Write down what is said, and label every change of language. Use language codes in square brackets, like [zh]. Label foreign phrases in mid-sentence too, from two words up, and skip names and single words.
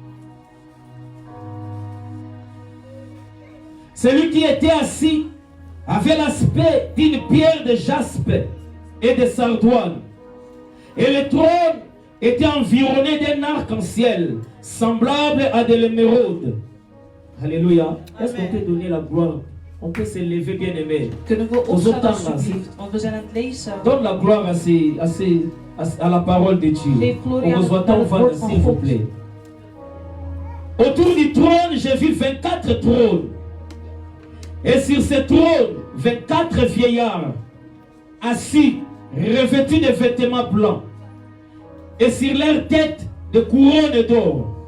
[fr] Celui qui était assis avait l'aspect d'une pierre de jaspe et de sardoine. Et le trône était environné d'un arc-en-ciel, semblable à de l'émeraude. Alléluia. Est-ce qu'on peut donner la gloire? On peut se lever, bien aimé. [nl] kunnen we opstaan alsjeblieft, want we zijn aan het lezen. [fr] Donne la gloire à la parole de Dieu. [nl] Geef glorie [fr] On vous [nl] aan [fr] entend, [nl] het woord van [fr] s'il vous [nl] God. [fr] plaît. Autour du trône, j'ai vu 24 trônes. Et sur ces trônes, 24 vieillards assis, revêtus de vêtements blancs. Et sur leurs têtes, des couronnes d'or.